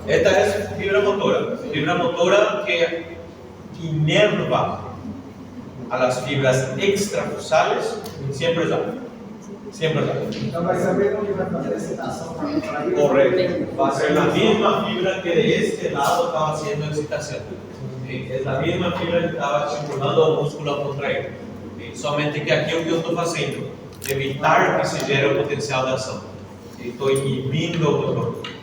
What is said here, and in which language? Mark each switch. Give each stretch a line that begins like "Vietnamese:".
Spanish: Esta es fibra motora que inerva a las fibras extrafusales, siempre es alfa. Siempre es alfa.
Portuguese: Então vai saber onde vai fazer a excitação para isso?
Spanish: Correcto. Va a ser la misma fibra que de este lado estaba haciendo excitación. ¿Sí? Es la misma fibra que estaba estimulando el músculo a contraer. ¿Sí? Solamente que aquí lo que yo estoy haciendo, evitar que se genere el potencial de acción. ¿Sí? Estoy inhibiendo el motor.